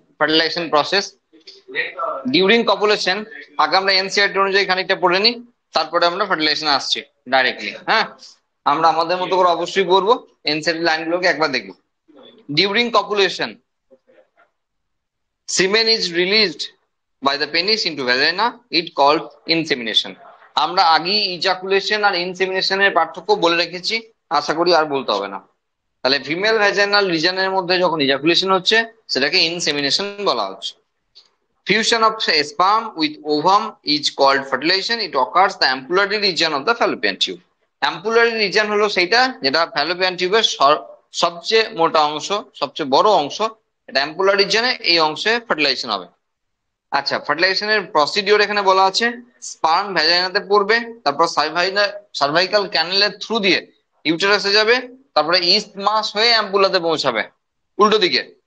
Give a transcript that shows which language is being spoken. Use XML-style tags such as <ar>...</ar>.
<bn>Fertilisation process during কপুলেশন, আগে আমরা NCERT অনুযায়ী খানিকটা পড়ে নিই, তারপরে আমরা ফার্টিলাইজেশন আসছি ডাইরেক্টলি। হ্যাঁ, আমরা আমাদের মতো করে অবশ্যই পড়বো, এনসিআরটি লাইনগুলোকে একবার দেখবো।</bn> <en>During copulation, semen is released by the penis into vagina, it called insemination.</en> <bn>আমরা আগেই ইজাকুলেশন আর ইনসেমিনেশনের পার্থক্য বলে রেখেছি, আশা করি আর বলতে হবে না। তাহলে ফিমেল ভ্যাজাইনাল রিজনের মধ্যে যখন ইজাকুলেশন হচ্ছে সেটাকে ইনসেমিনেশন বলা হচ্ছে।</bn> <en>Fusion of sperm with ovum is called fertilization. It occurs the ampullary region of the fallopian tube.</en> <bn>Ampullary region হলো সেইটা যেটা fallopian টিউবের সবচেয়ে মোটা অংশ, সবচেয়ে বড় অংশ। এটা ampullary রিজনে, এই অংশে ফার্টিলাইজেশন হবে। আচ্ছা, ফার্টিলাইজেশনের প্রসিডিওর এখানে বলা আছে। স্পার্ম ভ্যাজাইনাতে পড়বে, তারপর সার্ভাইকাল ক্যানেলের থ্রু দিয়ে ইউটেরাসে যাবে, তারপরে ইস্টমাস হয়ে অ্যাম্পুলাতে পৌঁছাবে উল্টো দিকে।</bn>